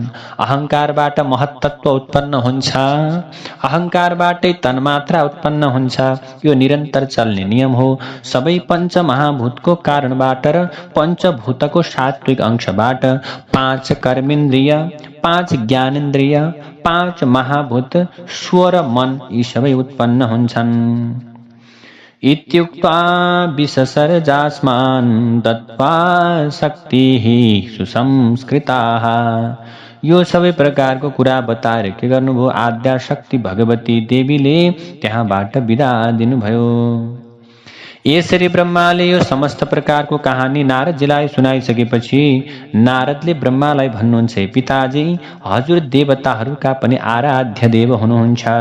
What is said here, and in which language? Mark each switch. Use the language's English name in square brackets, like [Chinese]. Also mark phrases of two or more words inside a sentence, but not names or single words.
[Nepali] अहङ्कारबाट महत्तत्व उत्पन्न हुन्छ, अहङ्कारबाटै तन्मात्रा उत्पन्न हुन्छ। यो निरन्तर चल्ने नियम हो। सबै पञ्च महाभूतको कारणबाट र पञ्चभूतको सात्विक अंशबाट 5 कर्मेन्द्रिय, 5 ज्ञानेन्द्रिय, 5 महाभूत, स्वर मन यी सबै उत्पन्न हुन्छन्। [Sanskrit] इत्युक्त्वा विससर्जास्मान् दत्त्वा शक्तिः सुसंस्कृताः। [Nepali] यो सबै प्रकारको कुरा बताएर के गर्नुभयो, आद्याशक्ति भगवती देवीले त्यहाँबाट बिदा दिनुभयो। यसरी ब्रह्माले यो समस्त प्रकारको कहानी नारदजीलाई सुनाइसकेपछि नारदले ब्रह्मालाई भन्नुहुन्छ, पिताजी, हजुर देवताहरूका पनि आराध्य देव हुनुहुन्छ।